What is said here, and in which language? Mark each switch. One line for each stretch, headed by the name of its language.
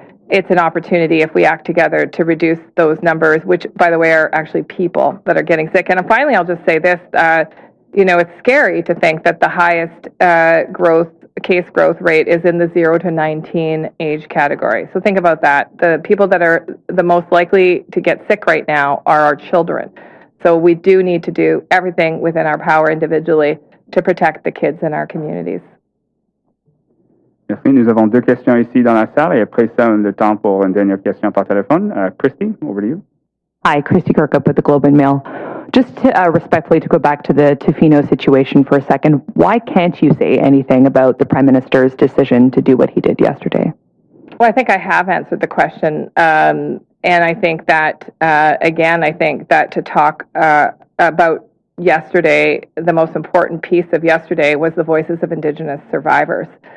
English: It's an opportunity, if we act together, to reduce those numbers, which, by the way, are actually people that are getting sick. And finally, I'll just say this, it's scary to think that the highest case growth rate is in the 0 to 19 age category. So think about that. The people that are the most likely to get sick right now are our children. So we do need to do everything within our power individually to protect the kids in our communities.
French: Merci. Nous avons deux questions ici dans la salle et après ça, le temps pour une dernière question par téléphone.
English: Christy, over to you. Hi, Christy Kirkup with the Globe and Mail. Just respectfully to go back to the Tofino situation for a second, why can't you say anything about the Prime Minister's decision to do what he did yesterday? Well, I think I have answered the question. And I think that, again, I think that to talk about yesterday, the most important piece of yesterday was the voices of Indigenous survivors.